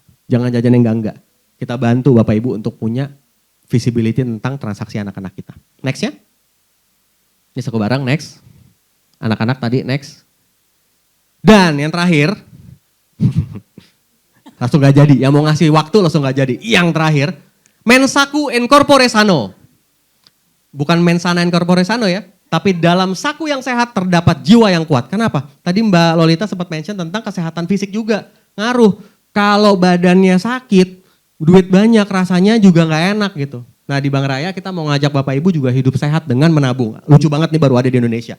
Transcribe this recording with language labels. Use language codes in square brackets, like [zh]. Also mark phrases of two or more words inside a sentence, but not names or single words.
[id] Jangan jajan yang enggak. Kita bantu Bapak Ibu untuk punya visibility tentang transaksi anak-anak kita. Next ya. Ini saku barang, next. Anak-anak tadi, next. Dan yang terakhir, langsung gak jadi, yang mau ngasih waktu langsung gak jadi. Yang terakhir, [la] mensaku in corpore sano. [id] Bukan [la] mensana in corpore sano [id] ya, tapi dalam saku yang sehat terdapat jiwa yang kuat. Kenapa? Tadi Mbak Lolita sempat mention tentang kesehatan fisik juga, ngaruh. Kalau badannya sakit, duit banyak rasanya juga nggak enak gitu. Nah di Bank Raya kita mau ngajak Bapak Ibu juga hidup sehat dengan menabung. Lucu banget nih baru ada di Indonesia.